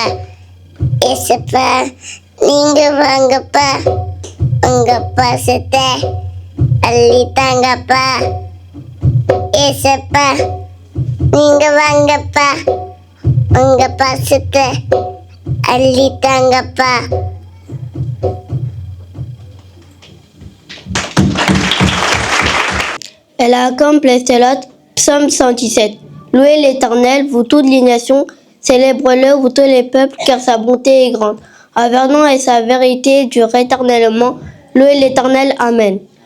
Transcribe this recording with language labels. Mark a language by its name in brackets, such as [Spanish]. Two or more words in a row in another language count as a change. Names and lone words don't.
[Tamil] ஏசப்பா நீங்க வாங்கப்பா, உங்க பாசத்தை அள்ளித்தாங்கப்பா. ஏசப்பா நீங்க வாங்கப்பா, உங்க பாசத்தை அள்ளித்தாங்கப்பா. [French] Elle acclame Plestelot, psaume 117. Louez l'Éternel, vous toutes les nations, célébrez-le, vous tous les peuples, car sa bonté est grande. À Vernon et sa vérité dure éternellement. Louez l'Éternel, Amen.